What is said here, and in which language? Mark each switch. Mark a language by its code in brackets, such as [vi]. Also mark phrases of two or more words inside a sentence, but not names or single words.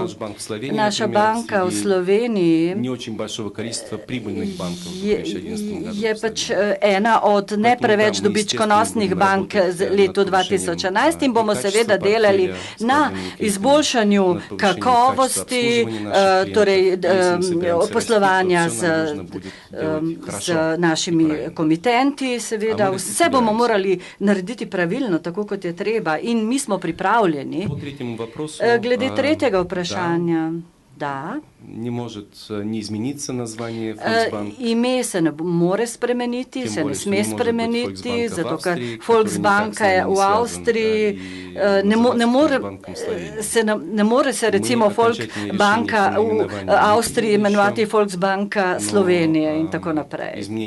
[sl] Naša banka v Sloveniji je pač ena od ne preveč dobičkonosnih bank z letu 2011 in bomo seveda delali na izboljšanju kakovosti, torej poslovanja z našimi komitenti, seveda vse bomo morali narediti pravilno, tako kot je treba in mi smo pripravljeni. Glede tretjega vprašanja. da [ru] не может не измениться название Volksbank. [sl] Ime se ne more spremeniti, se ne sme spremeniti, zato ker Volksbanka je v Avstriji, ne more se recimo Volksbanka v Avstriji imenovati Volksbanka Slovenije in tako naprej.